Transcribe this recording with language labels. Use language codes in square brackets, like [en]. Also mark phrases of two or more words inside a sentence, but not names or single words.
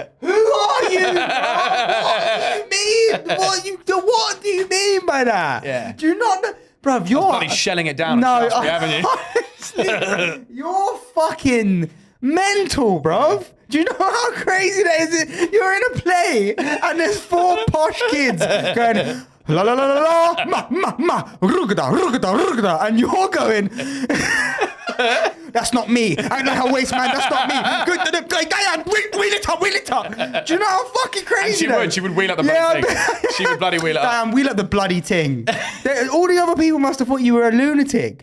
[en] Who are you? What do you mean by that? Yeah. Do you not know? Bruv, you're Bloody shelling it down. No, haven't you? honestly, you're fucking mental, bruv. Do you know how crazy that is? You're in a play and there's 4 posh kids going la la la la la ma rugada rugada rugada, and you're going. That's not me. I like a waste man. That's not me. Wheel it up. Do you know how fucking crazy that is? She would wheel up the bloody thing. She would bloody wheel it up. Damn, wheel up the bloody thing. All the other people must have thought you were a lunatic.